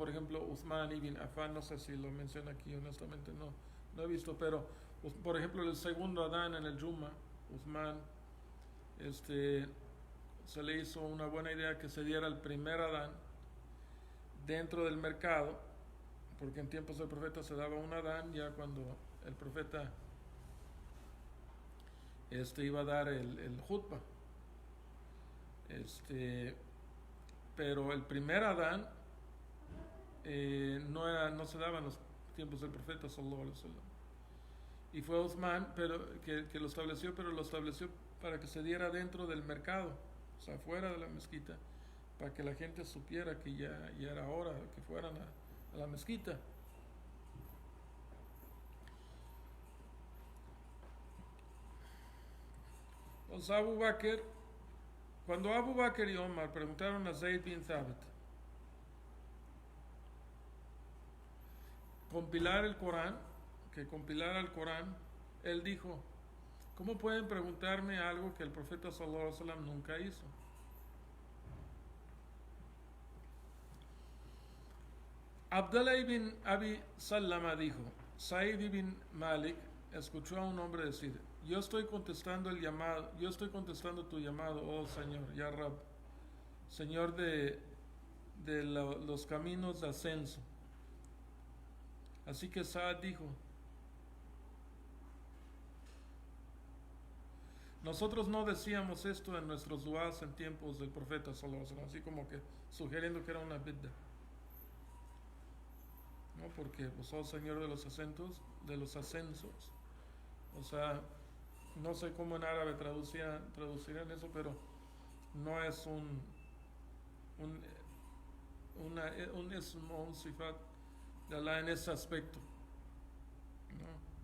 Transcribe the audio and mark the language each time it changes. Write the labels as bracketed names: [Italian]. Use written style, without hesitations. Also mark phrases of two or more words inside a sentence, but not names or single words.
[Spanish] Por ejemplo, Uthman ibn Affan, no sé si lo menciona aquí, honestamente no he visto, pero por ejemplo el segundo Adán en el Jumma, Uthman, se le hizo una buena idea que se diera el primer Adán dentro del mercado, porque en tiempos del profeta se daba un Adán ya cuando el profeta iba a dar el jutba. Pero el primer Adán no se daba en los tiempos del profeta [Arabic] صلى الله عليه وسلم. [Spanish] Y fue Uthman que lo estableció, pero lo estableció para que se diera dentro del mercado, o sea, fuera de la mezquita, para que la gente supiera que ya era hora que fueran a la mezquita. Entonces cuando Abu Bakr y Omar preguntaron a Zayd bin Thabit que compilara el Corán, él dijo, ¿cómo pueden preguntarme algo que el profeta [Arabic] صلى الله عليه وسلم [Spanish] nunca hizo? Abdullah ibn Abi Salama dijo, Said ibn Malik escuchó a un hombre decir, yo estoy contestando tu llamado, oh Señor, [Arabic] يا رب, [Spanish] Señor de los caminos de ascenso. Así que Saad dijo, nosotros no decíamos esto en nuestros duás en tiempos del profeta [Arabic] صلى الله عليه وسلم, [Spanish] así como que sugiriendo que era una bidda, ¿no? Porque vos sos Señor de los ascensos. O sea, no sé cómo en árabe traducirían eso, pero no es un, un ism o un sifat de Allah en ese aspecto, ¿no?